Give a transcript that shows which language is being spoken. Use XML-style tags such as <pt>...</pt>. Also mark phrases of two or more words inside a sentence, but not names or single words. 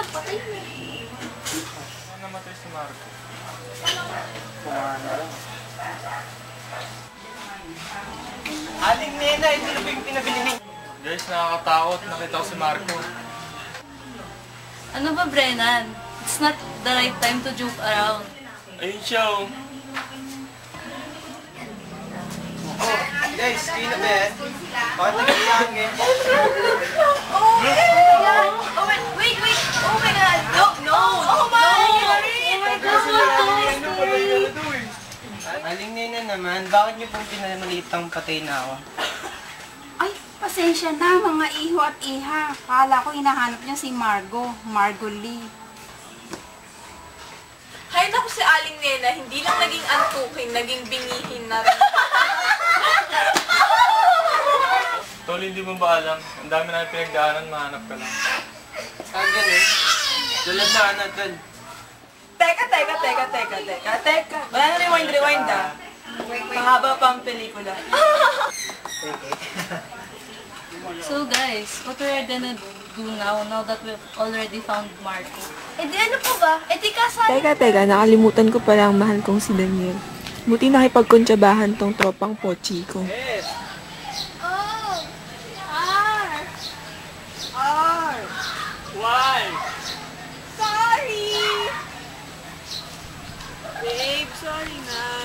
<tl>Patay mo. Ano namatay si Marco? Kumana lang. Aling Nena, ito na ba yung pinabili niyo? Guys, nakakatakot. Nakita ko si Marco. Ano ba, Brennan?</tl> <en>It's not the right time to joke around.</en> <tl>Ayun siya oh. Oh, guys, kayo na ba yan? Bakit nagkakaroon ngayon?</tl> <en>Wait! Oh my God! No! Oh my God!</en> <tl>Aling Nena naman, bakit niyo pong pinamalitang patay na ako? Ay, pasensya na mga iho at iha. Kala ko hinahanap niya si Margo Lee. Hay naku si Aling Nena, hindi lang naging antukin, naging bingihin na rin. Tol, hindi mo ba alam? Ang dami namin pinagdaanan, mahanap ka lang. Saan ganun? Dulad na Anatol. Teka. Wala na rewind ah. Mahaba pa ang pelikula.</tl> <en>So guys, what we're gonna do now that we've already found Marco?</en> <tl>Eh di ano po ba? Eh di kasal. Teka, nakalimutan ko pala ang mahal kong si Daniel. Buti nakipagkontsabahan tong tropang pochi ko.</tl> <en>Oh! R! Why? Sorry! Babe, sorry na.</en>